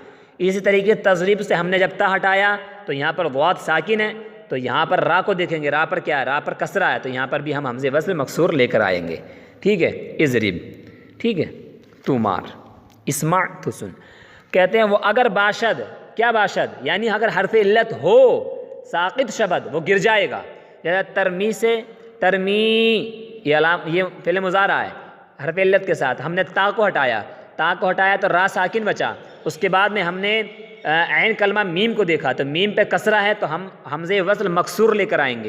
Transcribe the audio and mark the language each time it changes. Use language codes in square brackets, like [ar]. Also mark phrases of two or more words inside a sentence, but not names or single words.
[ur] اسی طریقے تضریب سے ہم نے جب تا ہٹایا تو یہاں پر ضاد ساکن ہے، تو یہاں پر را کو دیکھیں گے، را پر کیا ہے؟ را پر کسرہ ہے، تو یہاں پر بھی ہم حمزے وصل مکسور لے کر آئیں گے. ٹھیک ہے. اضرب. ٹھیک ہے. تو مار. اسمع تو سن. کہتے ہیں وہ [fa] اگر باشد، [ur] کیا باشد؟ یعنی اگر حرف علت ہو [fa] ساقط شبد [ur] وہ گر جائے گا. جیسے ترمی سے ترمی، یہ فعل مضارع ہے حرف علت کے ساتھ، ہم نے تا کو ہٹایا، تا کو ہٹایا تو را ساکن بچا. اس کے بعد میں ہم نے عین کلمہ میم کو دیکھا تو میم پہ کسرہ ہے تو ہم حمزے وصل مکسور لے کر آئیں گے.